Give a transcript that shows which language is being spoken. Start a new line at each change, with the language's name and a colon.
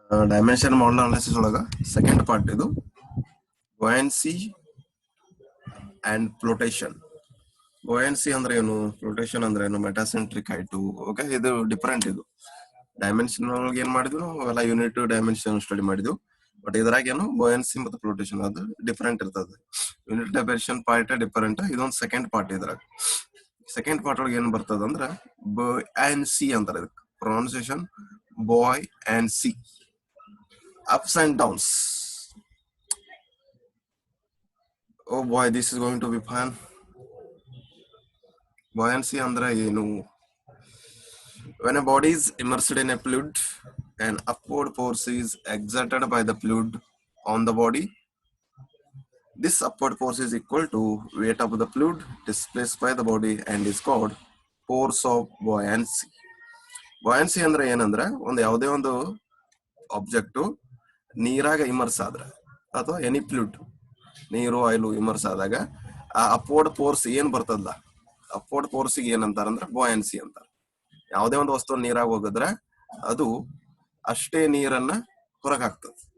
English: Dimension model analysis
Kannada: ಒಳಗ second part ಇದು
English: buoyancy and flotation.
Kannada: buoyancy ಅಂದ್ರೆ ಏನು, ಫ್ಲೋಟೇಷನ್ ಅಂದ್ರೆ ಏನು, ಮೆಟಾಸೆಂಟ್ರಿಕ್ ಹೈಟ್. ಓಕೆ, ಇದು ಡಿಫರೆಂಟ್. ಇದು ಡೈಮೆನ್ಷನ್ ಒಳಗೆ ಏನ್ ಮಾಡಿದ್ವಿ ನಾವು ಎಲ್ಲ ಯೂನಿಟ್ ಡೈಮೆನ್ಷನ್ ಸ್ಟಡಿ ಮಾಡಿದ್ವಿ. ಬಟ್ ಇದ್ರಾಗ ಏನು buoyancy ಮತ್ತು ಫ್ಲೋಟೇಷನ್ ಅದು ಡಿಫರೆಂಟ್ ಇರ್ತದೆ. ಯೂನಿಟ್ ಡೈಮೆನ್ಷನ್ ಪಾರ್ಟ್ ಡಿಫರೆಂಟ್, ಇದೊಂದು ಸೆಕೆಂಡ್ ಪಾರ್ಟ್. ಇದ್ರಾಗ ಸೆಕೆಂಡ್ ಪಾರ್ಟ್ ಒಳಗೆ ಏನ್ ಬರ್ತದ ಅಂದ್ರೆ buoyancy ಅಂತಾರೆ. ಇದಕ್ಕೆ pronunciation bye and C,
English: ups and downs. Oh boy, this is going to be fun.
Kannada: Buoyancy andre ಏನು?
English: When a body is immersed in a fluid, an upward force is exerted by the fluid on the body. This upward force is equal to weight of the fluid displaced by the body and is called force of buoyancy.
Kannada: Buoyancy ಅಂದ್ರೆ ಏನಂದ್ರೆ, ಒಂದು ಯಾವುದೇ ಒಂದು object ನೀರಾಗ immerse ಆದ್ರೆ ಅಥವಾ any fluid, ನೀರು oil immerse ಆದಾಗ ಆ ಅಪ್ವರ್ಡ್ ಫೋರ್ಸ್ ಏನ್ ಬರ್ತದಲ್ಲ, ಅಪ್ವರ್ಡ್ ಫೋರ್ಸ್ ಏನಂತಾರ ಅಂದ್ರೆ buoyancy ಅಂತಾರ. ಯಾವುದೇ ಒಂದು ವಸ್ತು ನೀರಾಗ ಹೋಗಿದ್ರೆ ಅದು ಅಷ್ಟೇ ನೀರನ್ನ ಹೊರಗೆ ಹಾಕ್ತದೆ.